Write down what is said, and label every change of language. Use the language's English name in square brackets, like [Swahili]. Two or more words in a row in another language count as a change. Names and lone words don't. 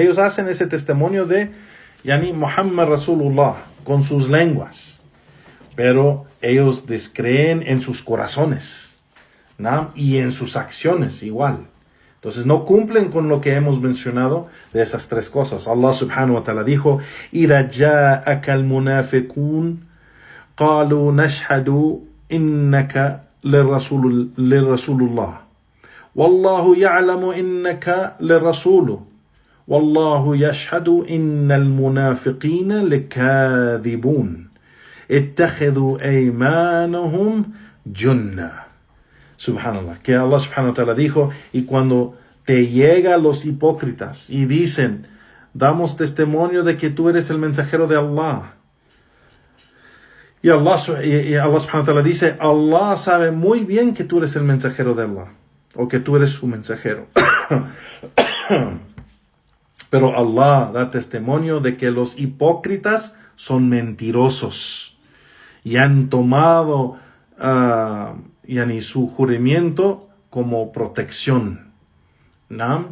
[Spanish] Ellos hacen ese testimonio de [Arabic] محمد رسول الله [Spanish] con sus lenguas. Pero ellos descreen en sus corazones, ¿no? Y en sus acciones igual. Entonces no cumplen con lo que hemos mencionado de esas tres cosas. [Arabic] الله سبحانه وتعالى dijo, إِذَا جَاءَكَ الْمُنَافِقُونَ قَالُوا نَشْهَدُ إِنَّكَ لِرَسُولُ اللَّهِ وَاللَّهُ يَعْلَمُ إِنَّكَ لِرَسُولُهُ وَاللَّهُ يَشْهَدُ إِنَّ الْمُنَافِقِينَ لَكَاذِبُونَ اتَّخَذُوا أَيْمَانَهُمْ جُنَّةً. [Spanish] Subhanallah, que [Arabic] الله سبحانه وتعالى [Spanish] dijo, y cuando te llegan los hipócritas y dicen, damos testimonio de que tú eres el mensajero de Allah, y [Arabic] الله سبحانه وتعالى [Spanish] dice, Allah sabe muy bien que tú eres el mensajero de Allah, o que tú eres su mensajero. Pero Allah da testimonio de que los hipócritas son mentirosos y han tomado su juramento como protección, ¿no?